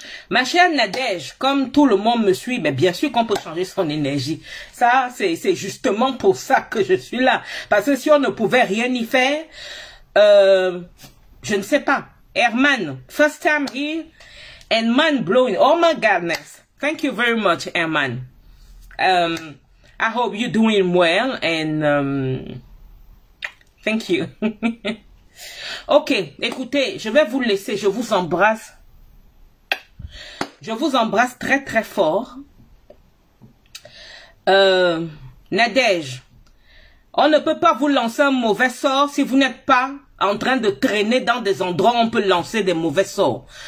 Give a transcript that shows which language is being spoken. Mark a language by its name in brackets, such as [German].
[French] Ma chère Nadège, comme tout le monde me suit, mais bien sûr qu'on peut changer son énergie. Ça, c'est justement pour ça que je suis là. Parce que si on ne pouvait rien y faire, je ne sais pas. [English] Herman, first time here. And man blowing. Oh my goodness. Thank you very much, Herman. I hope you're doing well and thank you. [French] Ok, écoutez, je vais vous laisser. Je vous embrasse. Je vous embrasse très très fort. Nadège, on ne peut pas vous lancer un mauvais sort si vous n'êtes pas en train de traîner dans des endroits où on peut lancer des mauvais sorts.